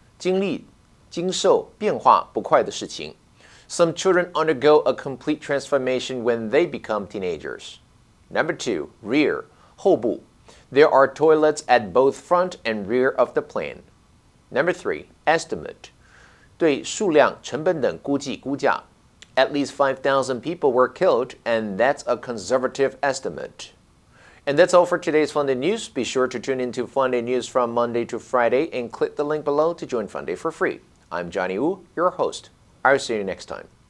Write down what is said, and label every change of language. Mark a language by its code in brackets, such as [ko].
[zh] 经历、经受变化不快的事情. [en] Some children undergo a complete transformation when they become teenagers. Number 2, rear, 后部. There are toilets at both front and rear of the plane. Number 3, estimate, [zh] 对数量、成本等估计、估价. [en] At least 5,000 people were killed, and that's a conservative estimate. And that's all for today's Funday News. Be sure to tune into Funday News from Monday to Friday and click the link below to join Funday for free. I'm Johnny Wu, your host. I'll see you next time.